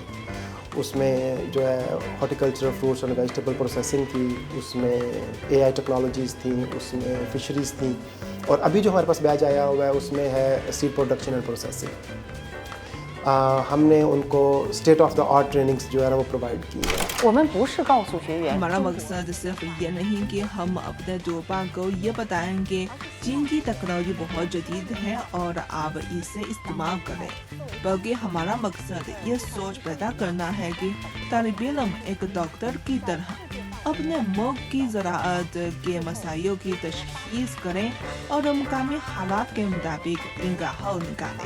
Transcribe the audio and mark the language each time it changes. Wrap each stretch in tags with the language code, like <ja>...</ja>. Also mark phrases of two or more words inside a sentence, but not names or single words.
<ur>اس میں جو ہے ہارٹیکلچر,</ur> <en>fruits and vegetable processing</en> <ur>تھی، اس میں</ur> <en>AI technologies</en> <ur>تھی، اس میں فشریز تھی، اور ابھی جو ہمارے پاس بیچ آیا ہوا ہے اس میں ہے</ur> <en>seed production and processing.</en> <ur>ہم نے ان کو</ur> <en>state of the art trainings</en> <ur>جو ہے نا وہ پرووائیڈ کی ہے.</ur> <zh>我们不是告诉学员</zh> <ur>ہمارا مقصد صرف یہ نہیں کہ ہم اپنے طلبہ کو یہ بتائیں گے چین کی ٹیکنالوجی بہت جدید ہے اور آپ اسے استعمال کریں، بلکہ ہمارا مقصد یہ سوچ پیدا کرنا ہے کہ طالب علم ایک ڈاکٹر کی طرح اپنے ملک کی زراعت کے مسائلوں کی تشخیص کریں اور مقامی حالات کے مطابق ان کا حل نکالیں.</ur>